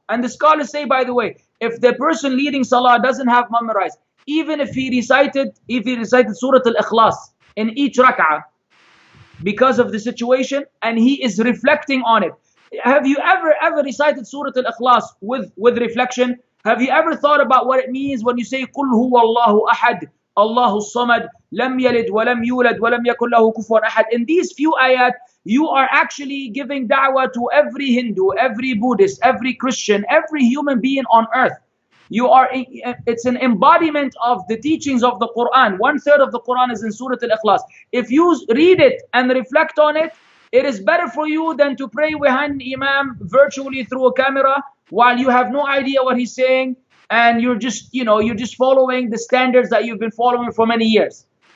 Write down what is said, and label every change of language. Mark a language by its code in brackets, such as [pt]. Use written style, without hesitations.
[en] And the scholars say, by the way, if the person leading salah doesn't have memorized, even if he recited Surah Al-Ikhlas in each rak'ah, because of the situation, and he is reflecting on it. Have you ever recited Surah Al-Ikhlas with reflection? Have you ever thought about what it means when you say [ar] قُلْ هُوَ اللَّهُ أَحَدٌ اللَّهُ الصَّمَدُ لَمْ يَلِدْ وَلَمْ يُولَدْ وَلَمْ يَكُنْ لَهُ كُفُوًا أَحَدٌ? [en] In these few ayat, you are actually giving da'wah to every Hindu, every Buddhist, every Christian, every human being on earth. It's an embodiment of the teachings of the Quran. 1/3 of the Quran is in Surah Al-Ikhlas. If you read it and reflect on it, it is better for you than to pray behind the Imam virtually through a camera while you have no idea what he's saying, and you're just following the standards that you've been following for many years.